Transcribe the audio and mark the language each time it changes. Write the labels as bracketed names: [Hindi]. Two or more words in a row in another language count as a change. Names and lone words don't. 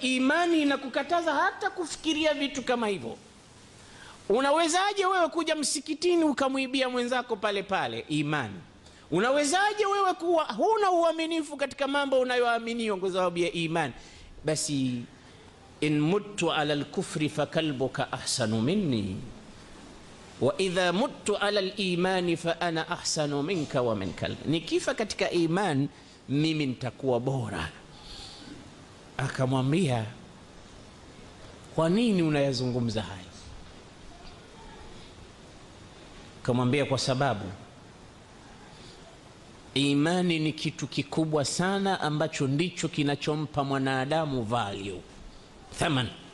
[Swahili] Imani inakukataza hata kufikiria vitu kama hivyo. Unawezaje wewe kuja msikitini ukamwibia mwenzako pale pale? Imani. Unawezaje wewe kuwa huna uaminifu katika mambo unayoamini kwa sababu ya imani? [Arabic] Basi إن مت على الكفر فكلبك أحسن مني وإذا مت على الإيمان فأنا أحسن منك ومن كلبي. [Swahili] Nikifa katika iman mimi nitakuwa bora. Akamwambia, kwa nini unayazungumza haya? Akamwambia, kwa sababu imani ni kitu kikubwa sana ambacho ndicho kinachompa mwanadamu value, thamani.